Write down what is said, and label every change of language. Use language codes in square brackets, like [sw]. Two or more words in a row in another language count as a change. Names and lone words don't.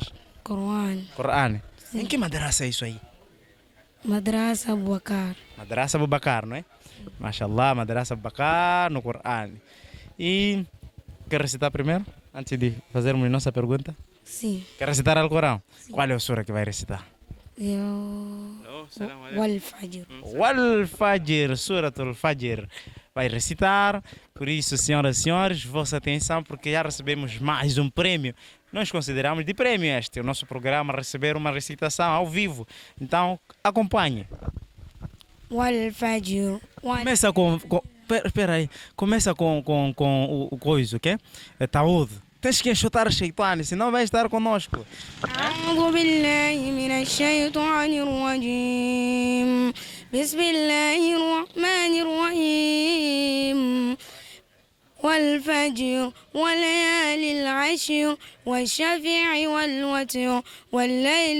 [pt] Coran. Em que madraça é isso aí? Madraça Abu Bakar. Madraça Abu Bakar, não é? Mashallah, Madraça Abu Bakar no Coran. E quer recitar primeiro, antes de fazermos nossa pergunta? Sim. Quer recitar o Corão? Qual é a sura que vai recitar? Wal-Fajr. Wal-Fajr, Suratul Fajr. Vai recitar. Por isso, senhoras e senhores, vossa atenção, porque já recebemos mais um prêmio. Nós consideramos de prêmio o nosso programa, receber uma recitação ao vivo. Então, acompanhe. Wal-Fajr. Começa com espera aí. Começa com o coisa, ok? É Taúd. Tens que enxutar o Shaitani, senão vai estar conosco. [ar] أعوذ بالله من الشيطان الرجيم بسم الله الرحمن الرحيم والفجر وليالي العشر والشفيع والوتر والليل